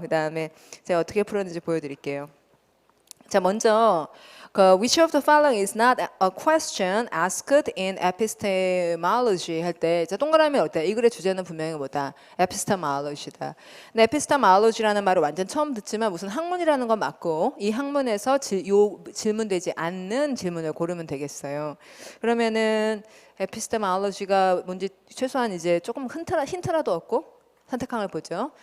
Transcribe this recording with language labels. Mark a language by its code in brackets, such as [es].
[ko] 그 다음에 제가 어떻게 풀었는지 보여드릴게요. 자, 먼저 [en] which of the following is not a question asked in epistemology [ko] 할 때 동그라미 어때? 이 글의 주제는 분명히 뭐다? epistemology다. 근데 epistemology라는 말을 완전 처음 듣지만 무슨 학문이라는 건 맞고 이 학문에서 질문되지 않는 질문을 고르면 되겠어요. 그러면은 epistemology가 뭔지 최소한 이제 조금 힌트라도 얻고 선택항을 보죠.